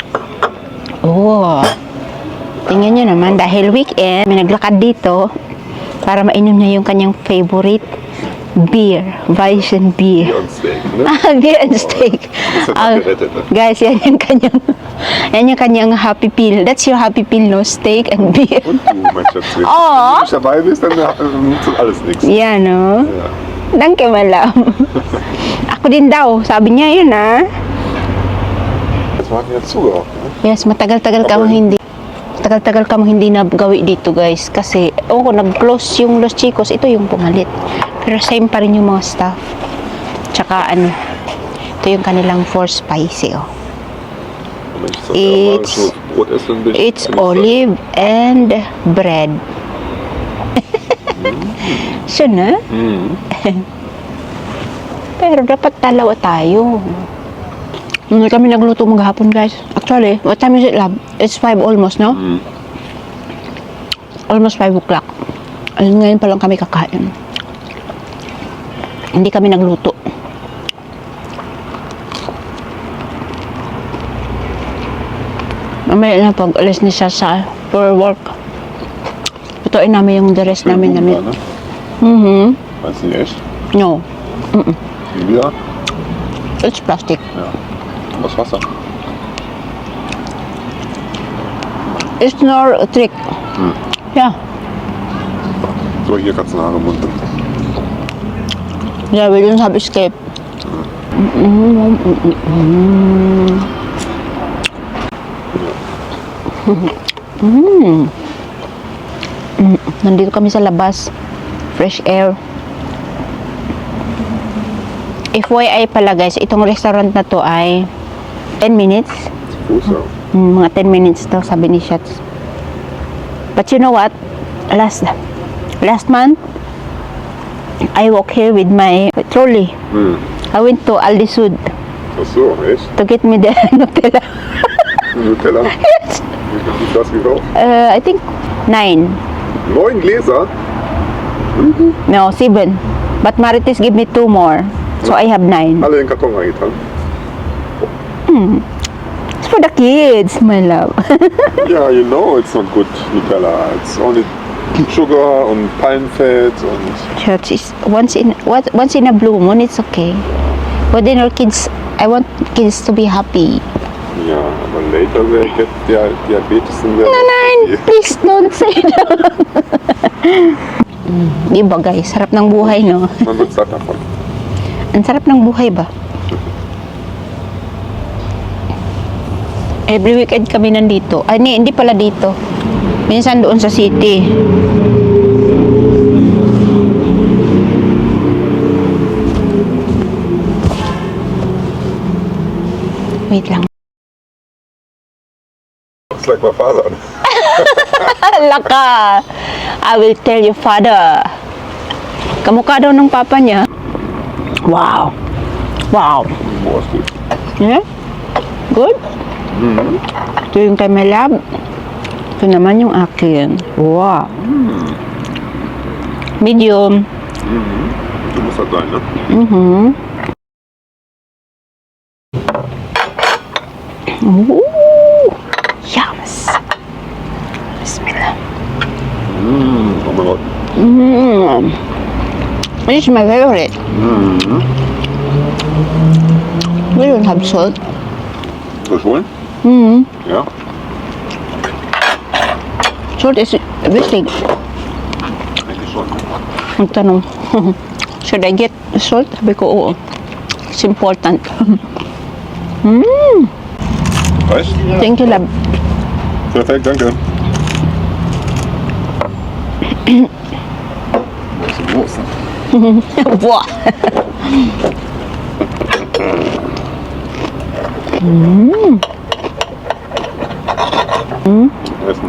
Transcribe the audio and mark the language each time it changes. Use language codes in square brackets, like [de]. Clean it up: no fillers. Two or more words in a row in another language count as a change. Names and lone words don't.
[tl] Oh. Tingnan nyo naman, dahil weekend, may naglakad dito. Para mainom niya yung kanyang favorite beer, Weizen beer. [de] Und Steak, ne? [en] Beer and steak. [de] hat Ah, gerettet, ne? [tl] guys, yan yung kanyang [en] happy pill. That's your happy pill, no? Steak and beer. [de] Und du, mein Schätzchen. Oh. Wenn du nicht dabei bist, dann nutzt das alles nichts. [tl] Yan, no? [de] Ja. Danke, [tl] malam. Ako din daw. Sabi niya yun, ah. [de] Jetzt warten wir zu auch, ne? [tl] Yes, matagal-tagal ka hindi nagawi dito, guys. Kasi, nag-close yung Los Chicos. Ito yung pumalit. Pero same pa rin yung mga staff. Tsaka, ito yung kanilang 4 spicy, oh. [de] Mensch, das [en] It's- [de] arabische Brot essen will. [en] It's olive and bread. So, na? Mhm. [tl] Pero dapat dalawa tayo. Hindi kami nagluto maghapon, guys. [en] Actually, what time is it, lab? It's 5 almost, no? Mhm. Almost 5 o'clock. [tl] Ngayon pa lang kami kakain. Hindi kami nagluto. Mamaya na pag alis ni siya sa for work. Lutuin namin yung [en] the rest [tl] namin [de] Schön damit. Butter, ne? Mhm. Meinst du nicht echt? [en] No. [de] Wie wieder? [en] It's plastic. [de] Ja. Aus Wasser. [en] It's not a trick. Yeah. So, [de] hier kannst du nachher im Mund nehmen. [en] Yeah, we don't have escape. [tl] Nandito kami sa labas. [en] Fresh air. [tl] FYI pala, guys, itong restaurant na to ay 10 minutes. [de] Fuß, ja. [tl] Mga 10 minutes daw, sabi ni Shats. [en] But you know what? Last month, I walk here with my trolley. Hm. I went to Aldi Sud [de] Ach so, echt? [en] to get me the Nutella. Nutella? Yes. [de] Wie viel hast du das gekauft? [en] I think 9. [de] 9 Gläser? [en] No, 7. But Marites give me 2 more. So I have 9. [de] Alle in den Karton reingetan. [en] It's for the kids, my love. Ja, you know it's not good, Nutella. It's only sugar [de] und Palmfett und... [en] Church is once in a blue moon, it's okay. But then our kids, I want kids to be happy. [de] Ja, aber [en] later they get Diabetes and Nein, please don't say that. [tl] Diba guys, sarap ng buhay, no? [de] Man wird satt davon. [tl] Ang sarap ng buhay ba? [en] Every weekend [tl] kami nandito. Ay, hindi pala dito. Minsan doon sa city. Wait lang. [en] Looks like my father. Laka! I will tell your father. [tl] Kamukha daw ng papa niya. Wow. Wow. [de] Boah, ist gut. [en] Yeah? Good? [tl] Ito yung kay [en] my lab. [tl] Ito naman yung akin. [en] Wow. Medium. [de] Du musst halt sein, ne? Ooh. Yums. Bismillah. Oh mein Gott. [en] This is my favorite. We don't have salt. [de] Soll ich holen? Ja. [en] Salt is everything. [de] Eigentlich schon. [tl] Ang tanong, [en] should I get salt? [tl] Sabi ko, oo. [en] It's important. [de] Reicht? [en] Thank you, love. [de] Perfekt, danke. Das ist groß, ne? Wow. Essen.